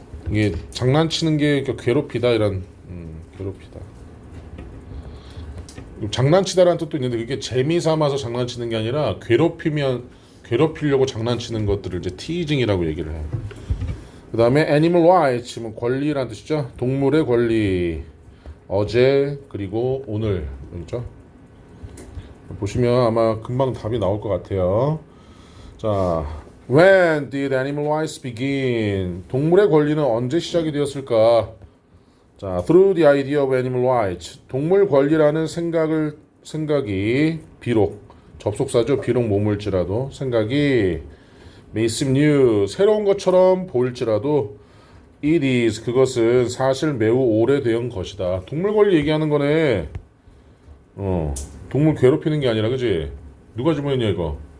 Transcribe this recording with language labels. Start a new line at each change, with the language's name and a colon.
Korean: 이게 장난치는 게 괴롭히다 이런 괴롭히다 장난치다라는 뜻도 있는데 그게 재미삼아서 장난치는 게 아니라 괴롭히려고 장난치는 것들을 이제 teasing이라고 얘기를 해요. 그 다음에 animal rights 뭐 권리라는 뜻이죠. 동물의 권리 어제 그리고 오늘 그렇죠? 보시면 아마 금방 답이 나올 것 같아요.
English: 자, when did animal rights begin?
Korean: 동물의 권리는 언제 시작이 되었을까?
English: 자, through the idea of animal rights.
Korean: 동물 권리라는 생각이 비록 접속사죠. 비록 머물지라도 생각이
English: may seem new
Korean: 새로운 것처럼 보일지라도
English: it is
Korean: 그것은 사실 매우 오래된 것이다. 동물 권리 얘기하는 거네. 동물 괴롭히는 게 아니라 그지? 누가 질문했냐 이거?